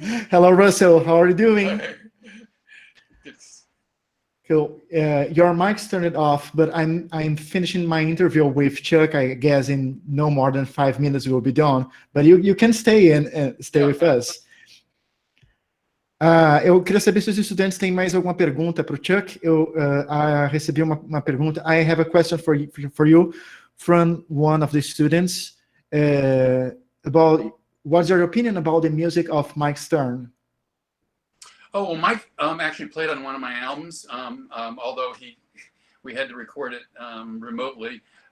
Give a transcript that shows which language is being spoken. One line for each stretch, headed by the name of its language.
English: Hello, Russell. How are you doing? Cool. Your mic's turned off, but I'm finishing my interview with Chuck. I guess in no more than 5 minutes we'll be done. But you can stay with us.
Portuguese: Eu queria saber se os estudantes têm mais alguma pergunta para o Chuck. Eu recebi uma pergunta.
English: I have a question for you from one of the students about what's your opinion about the music of Mike Stern? Oh, well, Mike actually played on one of my albums, although we had to record it remotely.